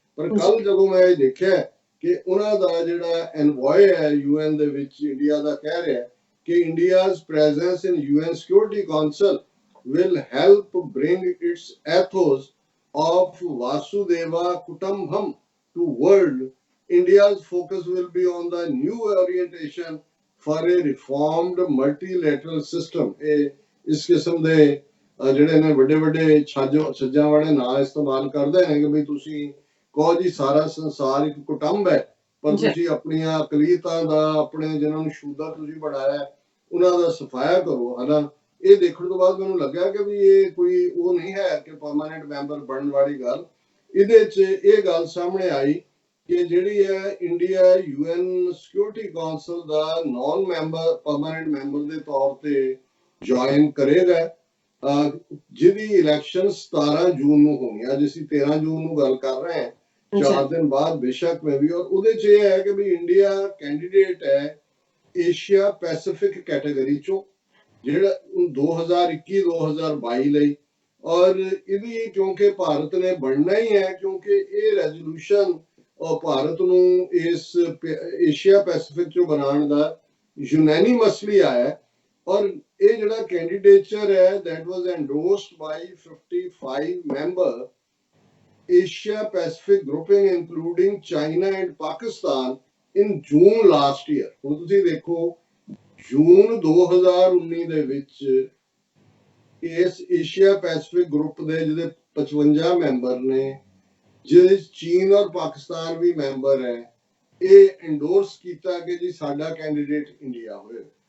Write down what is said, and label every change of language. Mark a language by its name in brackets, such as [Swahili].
[Punjabi] ਪਰ ਕੱਲ ਜਦੋਂ ਮੈਂ ਇਹ ਦੇਖਿਆ ਕਿ ਉਹਨਾਂ ਦਾ ਜਿਹੜਾ ਐਨਵॉय ਹੈ UN ਦੇ ਵਿੱਚ ਇੰਡੀਆ ਦਾ, ਕਹਿ ਰਿਹਾ ਕਿ [English] India's presence in UN Security Council will help bring its ethos of Vasudeva Kutumbham to world. India's focus will be on the new orientation for a reformed multilateral system. [Punjabi] ਇਸ ਕਿਸਮ ਦੇ ਜਿਹੜੇ ਨੇ ਵੱਡੇ ਵੱਡੇ ਛੱਜਾਂ ਵਾਲੇ ਨਾਂ ਇਸਤੇਮਾਲ ਕਰਦੇ ਨੇ ਕਿ ਵੀ ਤੁਸੀਂ ਕਹੋ ਜੀ ਸਾਰਾ ਸੰਸਾਰ ਇੱਕ ਕੁਟੁੰਬ ਹੈ, ਪਰ ਤੁਸੀਂ ਆਪਣੀਆਂ ਅਕਲੀਤਾਂ ਦਾ, ਆਪਣੇ ਜਿਹਨਾਂ ਨੂੰ ਸ਼ੂਦਰ ਤੁਸੀਂ ਬਣਾਇਆ, ਉਹਨਾਂ ਦਾ ਸਫਾਇਆ ਕਰੋ, ਹਨਾ। ਇਹ ਦੇਖਣ ਤੋਂ ਬਾਅਦ ਮੈਨੂੰ ਲੱਗਿਆ ਕਿ ਵੀ ਇਹ ਕੋਈ ਉਹ ਨਹੀਂ ਹੈ ਕਿ ਪਰਮਾਨੈਂਟ ਮੈਂਬਰ ਬਣਨ ਵਾਲੀ ਗੱਲ। ਇਹਦੇ 'ਚ ਇਹ ਗੱਲ ਸਾਹਮਣੇ ਆਈ ਕਿ ਜਿਹੜੀ ਹੈ ਇੰਡੀਆ UN ਸਿਕਿਉਰਿਟੀ ਕਾਉਂਸਲ ਦਾ ਨॉन ਮੈਂਬਰ ਪਰਮਾਨੈਂਟ ਮੈਂਬਰ ਦੇ ਤੌਰ ਤੇ ਜੁਆਇਨ ਕਰੇਗਾ, ਜਿਹਦੀ ਇਲੈਕਸ਼ਨ 17 ਜੂਨ ਨੂੰ ਹੋਣੀ। ਅੱਜ ਅਸੀਂ 13 ਜੂਨ ਨੂੰ ਗੱਲ ਕਰ ਰਹੇ ਹਾਂ, 4 ਦਿਨ ਬਾਅਦ ਬੇਸ਼ੱਕ ਮੈਂ ਵੀ। ਔਰ ਉਹਦੇ 'ਚ ਇਹ ਹੈ ਕਿ ਵੀ ਇੰਡੀਆ ਕੈਂਡੀਡੇਟ ਹੈ ਏਸ਼ੀਆ ਪੈਸੀਫਿਕ ਕੈਟਾਗਰੀ ਚੋਂ, ਜਿਹੜਾ 2021-2022 ਲਈ। ਔਰ ਇਹਦੀ ਕਿਉਂਕਿ ਭਾਰਤ ਨੇ ਬਣਨਾ ਹੀ ਹੈ, ਕਿਉਂਕਿ ਇਹ ਰੈਜ਼ੋਲੂਸ਼ਨ ਭਾਰਤ ਨੂੰ ਇਸ ਏਸ਼ੀਆ ਪੈਸੀਫਿਕ ਚੋਂ ਬਣਾਉਣ ਦਾ ਯੂਨੈਨਿਮਸਲੀ ਆਇਆ। ਔਰ ਇਹ ਜਿਹੜਾ ਕੈਂਡੀਡੇਚਰ ਹੈ [English] that was endorsed by 55 member Asia Pacific grouping including China and Pakistan in June last year। [Punjabi] ਹੁਣ ਤੁਸੀਂ ਦੇਖੋ ਜੂਨ 2019 ਦੇ ਵਿੱਚ ਇਸ ਏਸ਼ੀਆ ਪੈਸੀਫਿਕ ਗਰੁੱਪ ਦੇ ਜਿਹਦੇ 55 ਮੈਂਬਰ ਨੇ, ਜਿਹਦੇ ਚੀਨ ਔਰ ਪਾਕਿਸਤਾਨ ਵੀ ਮੈਂਬਰ ਹੈ, ਇਹ ਐਂਡੋਰਸ ਕੀਤਾ ਕਿ ਜੀ ਸਾਡਾ ਕੈਂਡੀਡੇਟ ਇੰਡੀਆ ਹੋਏ।